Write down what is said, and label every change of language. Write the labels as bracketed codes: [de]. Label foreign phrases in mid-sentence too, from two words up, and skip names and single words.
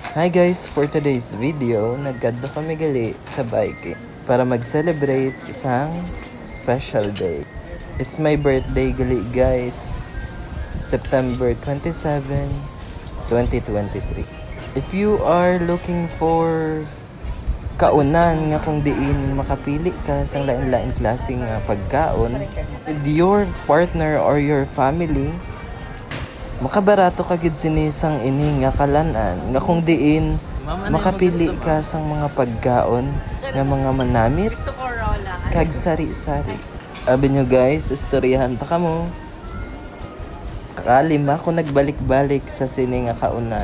[en] Hi guys, for today's video, [hil] nagkadto kami gali sa bike para mag-celebrate isang [en] special day. It's my birthday gali guys, September 27, 2023. If you are looking for [hil] kaunan nga kung diin makapili ka sa lain-lain klaseng pagkaon [en] with your partner or your family, [hil] makabarato ka gid sinisang ini nga kalanan nga kung diin makapili ka sang mga pagkaon nga mga manamit kag sari-sari. Abi nyo guys, istoryahan ta kamo. Kalima ko nagbalik-balik sa sini nga kaunan.